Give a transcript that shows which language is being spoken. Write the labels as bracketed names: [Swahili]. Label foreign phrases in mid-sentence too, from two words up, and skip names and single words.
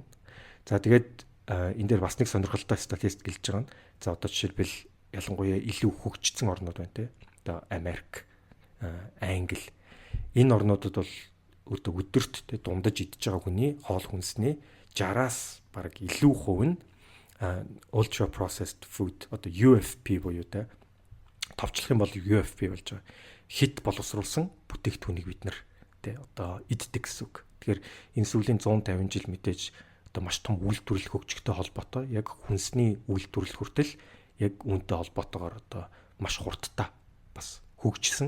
[Mongolian] За тэгээд энэ дээр бас нэг сонирхолтой статистик гэлж байгаа нь за одоо жишээлбэл ялангуяа илүү хөгжсөн орнууд байна те. Одоо Америк, Англи энэ орнуудад бол өдөрт те дундаж идж байгаа хүний хоол хүнсний 60-аас бараг илүү хувь нь [English] ultra processed food [Mongolian] одоо UFP буюу те товчлох юм бол UFP болж байгаа. Хит боловсруулсан бүтээгдэхүүнийг бид нар те одоо иддэг гэсэн үг. Тэгэхээр энэ сүүлийн 150 жил мэдээж одоо маш том үйлдвэрлэл хөгжөлтэй холбоотой яг хүнсний үйлдвэрлэл хүртэл яг үүнтэй холбоотойгоор одоо маш хурдтай бас хөгжсөн.